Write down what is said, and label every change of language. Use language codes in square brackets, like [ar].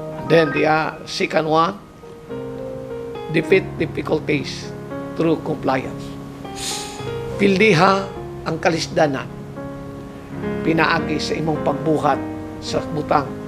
[en] Then the second one, defeat difficulties through compliance. [ceb] Pildiha ang kalisdanan. Pinaagi sa imong pagbuhat sa butang.